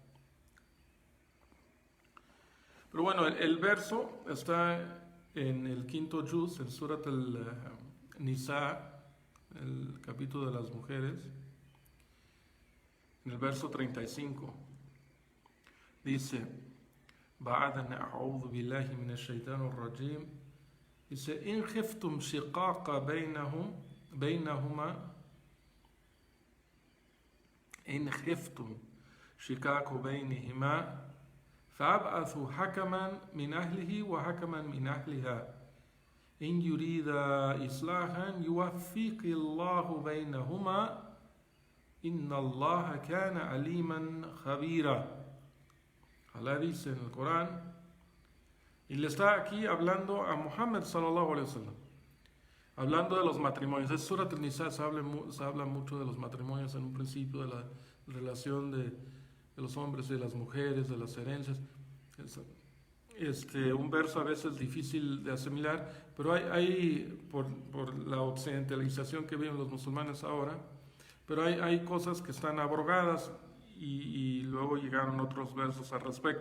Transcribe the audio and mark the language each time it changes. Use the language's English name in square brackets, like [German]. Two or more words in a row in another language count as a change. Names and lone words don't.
[Spanish] Pero bueno, el verso está en el quinto juz, en Surat al-Nisa, el capítulo de las mujeres. En el verso 35 dice, [Arabic] بعد أعوذ بالله من الشيطان الرجيم, dice, إن خفتم شقاق بينهما إن خفتم شقاق بينهما فأبعثوا حكما من أهله وحكما من أهلها إن يريد إصلاحا يوفق الله بينهما إن الله كان عليما خبيرا. [Spanish] Allah dice en el Corán, y le está aquí hablando a Muhammad [Arabic] صلى الله عليه وسلم, [Spanish] hablando de los matrimonios. Es Surat al-Nisa, se habla mucho de los matrimonios en un principio, de la relación de los hombres y de las mujeres, de las herencias. Un verso a veces difícil de asimilar, pero hay por la occidentalización que viven los musulmanes ahora, pero hay cosas que están abrogadas y luego llegaron otros versos al respecto.